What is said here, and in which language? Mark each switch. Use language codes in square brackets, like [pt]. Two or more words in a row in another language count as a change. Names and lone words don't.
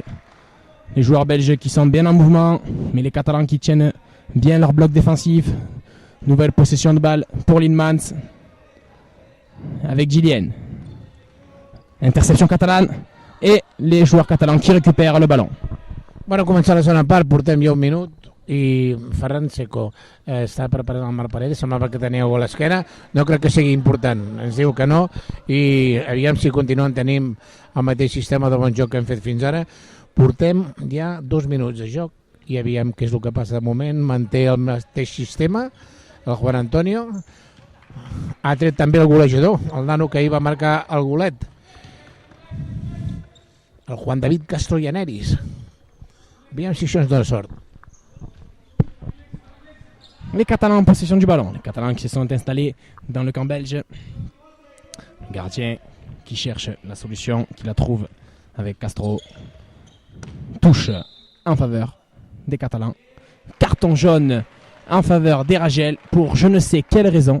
[fr] Les joueurs belges qui sont bien en mouvement, mais les Catalans qui tiennent bien leur bloc défensif. Nouvelle possession de balle pour Linmans avec Gillian. Interception catalane et les joueurs catalans qui récupèrent le ballon. [ca] Bueno, començar la segona part, portem ja un minut i Ferran Seco està preparant el Marc Parell, semblava que tenia a l'esquena, no crec que sigui important, ens diu que no, i aviam si continuen tenint el mateix sistema de bon joc que hem fet fins ara. Portem ja 2 minuts de joc i aviam què és el que passa de moment. Manté el mateix sistema el Juan Antonio, ha tret també el golejador, el nano que ahir va marcar el golet, el Juan David Castro Llaneris. Aviam si això ens dona sort. [fr] Les Catalans en possession du ballon. Les Catalans qui se sont installés dans le camp belge. Le gardien qui cherche la solution, qui la trouve avec Castro. Touche en faveur des Catalans. Carton jaune en faveur des Ragel pour je ne sais quelle raison.